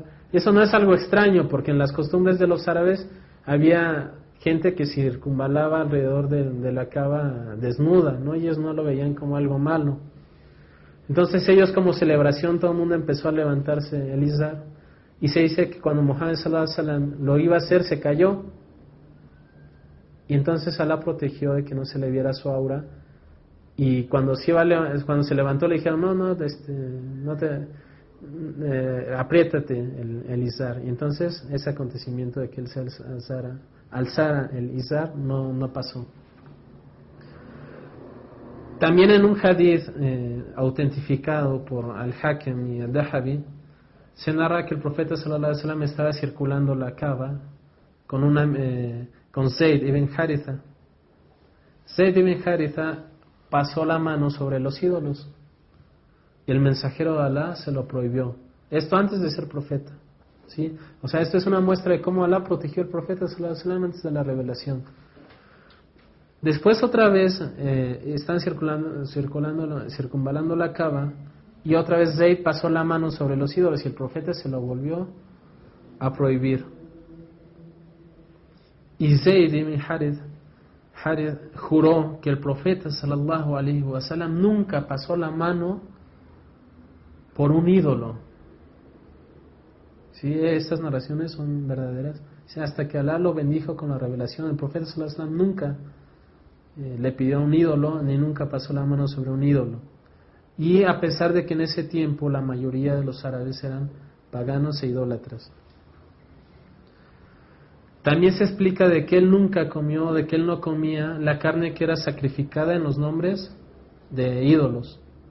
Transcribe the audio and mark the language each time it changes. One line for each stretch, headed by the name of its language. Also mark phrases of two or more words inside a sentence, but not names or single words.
Spanish: Y eso no es algo extraño, porque en las costumbres de los árabes había gente que circunvalaba alrededor de la Kaaba desnuda, ¿no? Ellos no lo veían como algo malo. Entonces ellos, como celebración, todo el mundo empezó a levantarse el izar. Y se dice que cuando Muhammad
Arabic: صلى الله عليه وسلم
Spanish: lo iba a hacer, se cayó. Y entonces Alá protegió de que no se le viera su aura. Y cuando se levantó le dijeron, no te apriétate el izar. Y entonces ese acontecimiento de que él se alzara el izar no pasó. También en un hadith autentificado por Al-Hakim y Al-Dahabi se narra que el profeta
Arabic: صلى الله عليه وسلم
Spanish: estaba circulando la Kaaba con Zayd ibn Haritha. Zayd ibn Haritha pasó la mano sobre los ídolos y el mensajero de Alá se lo prohibió. Esto antes de ser profeta, ¿sí? O sea, esto es una muestra de cómo Alá protegió al profeta
Arabic: صلى الله عليه وسلم
Spanish: antes de la revelación. Después otra vez están circunvalando la Kaaba y otra vez Zayd pasó la mano sobre los ídolos y el profeta se lo volvió a prohibir. Y Zayd ibn Harith juró que el profeta
Arabic: صلى الله عليه وسلم
Spanish: nunca pasó la mano por un ídolo. Sí, estas narraciones son verdaderas. Hasta que Alá lo bendijo con la revelación, el profeta
Arabic: صلى الله عليه وسلم
Spanish: nunca le pidió a un ídolo ni nunca pasó la mano sobre un ídolo. Y a pesar de que en ese tiempo la mayoría de los árabes eran paganos e idólatras. También se explica de que él no comía la carne que era sacrificada en los nombres de ídolos.